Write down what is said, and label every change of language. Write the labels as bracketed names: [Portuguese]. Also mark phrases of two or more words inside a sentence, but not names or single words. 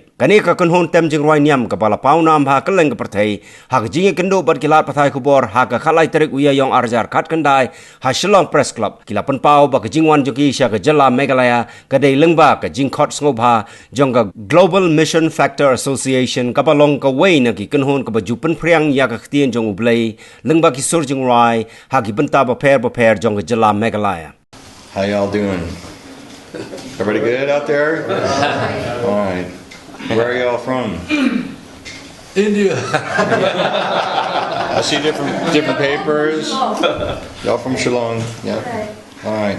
[Khasi] Kani ka kunhun tem jingruai niam ka bala paunam ha keleng ka perthai haka jinge kendo bat kilat pathai kubor haka khalai terik wiya yong arjar khat kendai ha Shillong Press Club kila penpau ba ka jingwan joki sya ka jela Meghalaya ka dei lengba ka jingkhot sngoba jong ka Global Mission Factor Association ka balong ka wei na ki kunhun ka bajupen priang ya ka ktien jong ublei lengba ki sur jingruai ha ki benta ba per jong ka jela Meghalaya. [English] How y'all doing? Everybody good out there? All right. Where are y'all from? India. I see different papers. Y'all from Shillong? Yeah. All right.